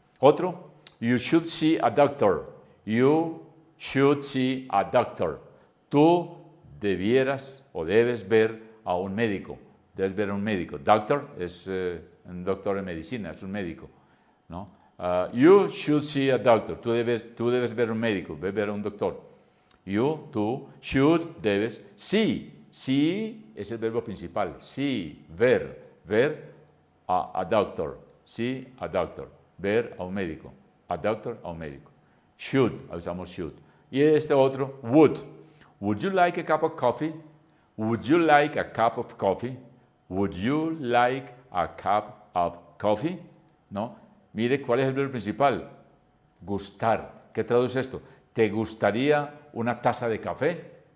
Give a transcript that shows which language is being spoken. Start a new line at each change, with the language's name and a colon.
Spanish: Otro,
English: you should see a doctor. You should see a doctor.
Spanish: Tú debieras o debes ver a un médico. Debes ver a un médico. Doctor es un doctor en medicina, es un médico, ¿no?
English: You should see a doctor.
Spanish: Tú debes ver a un médico, debes ver a un doctor. Tú, should, debes. See. See es el verbo principal. See, ver. Ver a doctor.
English: See a doctor.
Spanish: Ver a un médico.
English: A doctor,
Spanish: a un médico. Should, usamos should. Y este otro, would.
English: Would you like a cup of coffee? Would you like a cup of coffee? Would you like a cup of coffee?
Spanish: ¿No? Mire cuál es el verbo principal. Gustar. ¿Qué traduce esto? ¿Te gustaría una taza de café?